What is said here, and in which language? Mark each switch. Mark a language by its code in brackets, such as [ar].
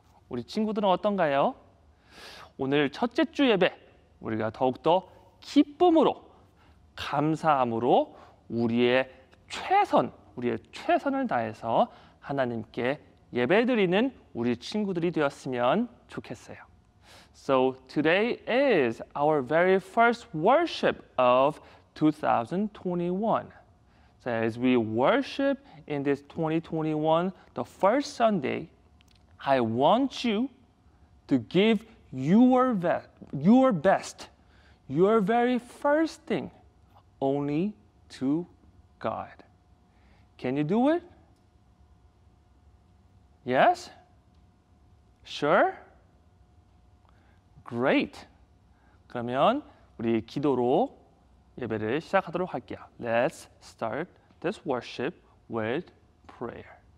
[ko] 우리 친구들은 어떤가요? 오늘 첫째 주 예배 우리가 더욱더 기쁨으로 감사함으로 우리의 최선을 다해서 하나님께 예배드리는 우리 친구들이 되었으면 좋겠어요. [en] So today is our very first worship of 2021. So as we worship in this 2021, the first Sunday, I want you to give your best, your very first thing, only to God. Can you do it? Yes? Sure? Great. [ko] 그러면 우리 기도로 예배를 시작하도록 할게요. [en] Let's start this worship with prayer.